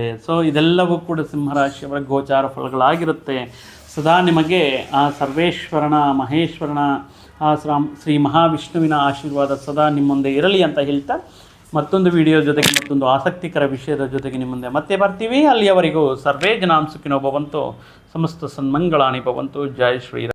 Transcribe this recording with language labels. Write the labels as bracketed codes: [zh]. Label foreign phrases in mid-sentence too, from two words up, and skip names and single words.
[kn] ಸೊ ಇದೆಲ್ಲವೂ ಕೂಡ ಸಿಂಹರಾಶಿಯವರ ಗೋಚಾರ ಫಲಗಳಾಗಿರುತ್ತೆ. ಸದಾ ನಿಮಗೆ ಆ ಸರ್ವೇಶ್ವರನ, ಮಹೇಶ್ವರನ, ಆ ಶ್ರೀ ಮಹಾವಿಷ್ಣುವಿನ ಆಶೀರ್ವಾದ ಸದಾ ನಿಮ್ಮ ಮುಂದೆ ಇರಲಿ ಅಂತ ಹೇಳ್ತಾ ಮತ್ತೊಂದು ವಿಡಿಯೋ ಜೊತೆಗೆ, ಮತ್ತೊಂದು ಆಸಕ್ತಿಕರ ವಿಷಯದ ಜೊತೆಗೆ ನಿಮ್ಮ ಮುಂದೆ ಮತ್ತೆ ಬರ್ತೀವಿ. [sa] ಅಲ್ಲಿಯವರೆಗೂ ಸರ್ವೇ ಜನಾಂ ಸುಖಿನೋ ಭವಂತು, ಸಮಸ್ತ ಸನ್ಮಂಗಳಾನಿ ಭವಂತು. [kn] ಜೈ ಶ್ರೀರಾಮ್.